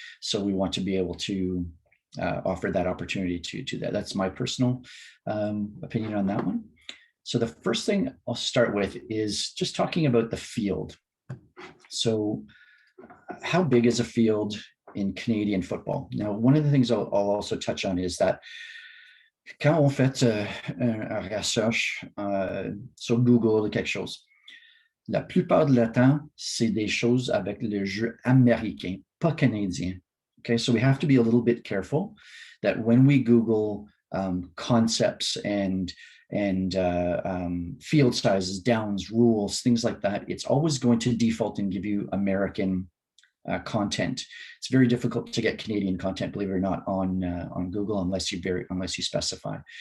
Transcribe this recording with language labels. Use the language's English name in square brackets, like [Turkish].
[English] So we want to be able to offer that opportunity to that. That's my personal opinion on that one. So the first thing I'll start with is just talking about the field. So how big is a field in Canadian football? Now, one of the things I'll also touch on is that [French] quand on fait une recherche sur Google ou quelque chose, la plupart du temps, c'est des choses avec le jeu américain, pas canadien. [English] Okay, so we have to be a little bit careful that when we Google concepts and and field sizes, downs, rules, things like that, it's always going to default and give you American content. It's very difficult to get Canadian content, believe it or not, on Google unless you specify.